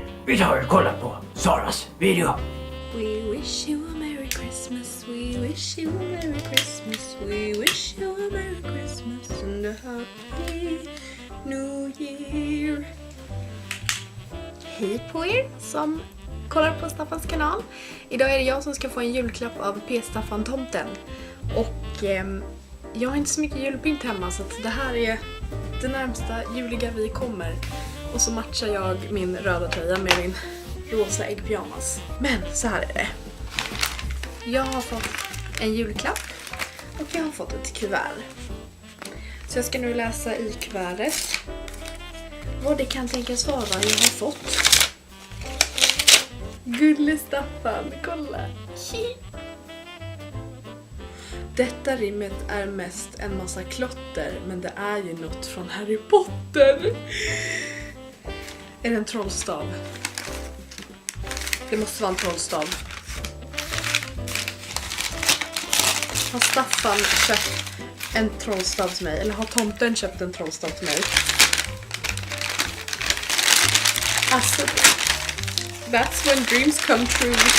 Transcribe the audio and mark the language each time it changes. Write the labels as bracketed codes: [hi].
[sv] Vi tar och kollar på Saras video. [en] We wish you a Merry Christmas. We wish you a Merry Christmas. We wish you a Merry Christmas and a Happy New Year. [sv] Hej på er som kollar på Staffans kanal. Idag är det jag som ska få en julklapp av PStaffan tomten. Och jag har inte så mycket julpynt hemma så att det här är det närmsta juliga vi kommer. Och så matchar jag min röda tröja med min rosa äggpyjamas. Men så här är det. Jag har fått en julklapp och jag har fått ett kuvert. Så jag ska nu läsa i kuvertet vad det kan tänkas vara jag har fått. Gulle Staffan, kolla! Detta rimmet är mest en massa klotter, men det är ju något från Harry Potter. Är det en trollstav? Det måste vara en trollstav. Har Staffan köpt en trollstav till mig? Eller har tomten köpt en trollstav till mig? [en] Alltså, that's when dreams come true.